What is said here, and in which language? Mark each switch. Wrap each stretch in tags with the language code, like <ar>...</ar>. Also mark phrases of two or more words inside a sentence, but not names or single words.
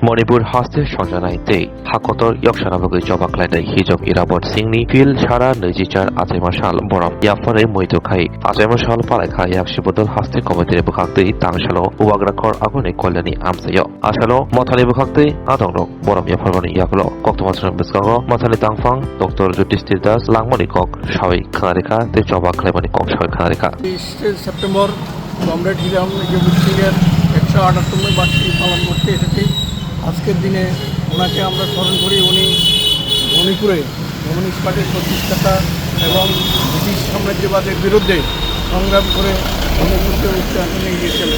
<trp>Manipur haste sonjanai tei hakotor yokshanabogoi joba khlaidai Hijam Irabot Singhni fil sara 24 Achaima sal boram yapore Mwito khai Achaima sal palaikha yakshibodol haste komitire bukhaktei tangsalo Agartala agone Kalyanio amsayo asalo mothali bukhaktei adongrok boram yapharbani yaklo koktomasran biskago mothali tangfang Dr. Yudhishthir Das langmani kok shawai khanarikha te joba khlaimani kok shawai khanarikha</trp> <bn>23 সেপ্টেম্বর কমরেড হিজাম সিংয়ের 158 বার্ষিকী পালন করতে এসেছি। আজকের দিনে ওনাকে আমরা স্মরণ করি। উনি মণিপুরে কমিউনিস্ট পার্টির প্রতিষ্ঠাতা এবং ব্রিটিশ সাম্রাজ্যবাদের বিরুদ্ধে সংগ্রাম করে মণিপুরকে উচ্চাঙ্গে নিয়ে গিয়েছিলেন।</bn>